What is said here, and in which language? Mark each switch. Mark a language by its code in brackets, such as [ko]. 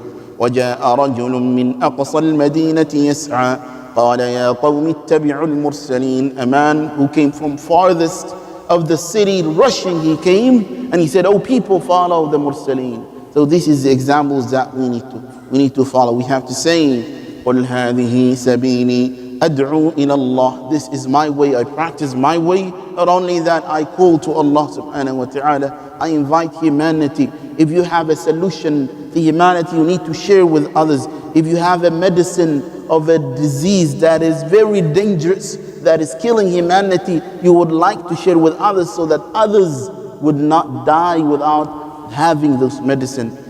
[ar] وَجَاءَ رَجُلٌ مِّنْ أَقْصَى الْمَدِينَةِ يَسْعَى قَالَ يَا قَوْمِ اتَّبِعُوا الْمُرْسَلِينَ. [en] A man who came from farthest of the city, rushing, he came and he said, oh people, follow the Mursaleen. So this is the examples that we need to follow. We have to say, [ar] قُلْ هَذِهِ سَبِيلِي أَدْعُو إِلَى اللَّهِ. [en] This is my way, I practice my way. Not only that, I call to Allah subhanahu wa ta'ala. I invite humanity. If you have a solution to humanity, you need to share with others. If you have a medicine of a disease that is very dangerous, that is killing humanity, you would like to share with others so that others would not die without having those medicine.